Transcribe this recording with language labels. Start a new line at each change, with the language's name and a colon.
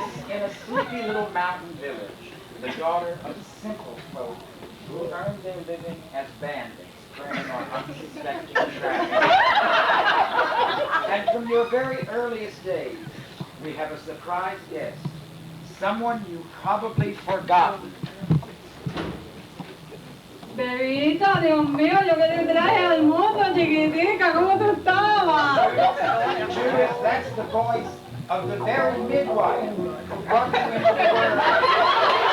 English: In a sleepy little mountain village, the daughter of simple folk who earned their living as bandits, preying on unsuspecting travelers. And from your very earliest days, we have a surprise guest. Someone you've probably forgotten.
Spanish: Bebita, Dios mío, yo que te traje al mundo, chiquitica, ¿cómo tú estabas?
English: Judith, that's the voice of the very midwife who brought you into the world.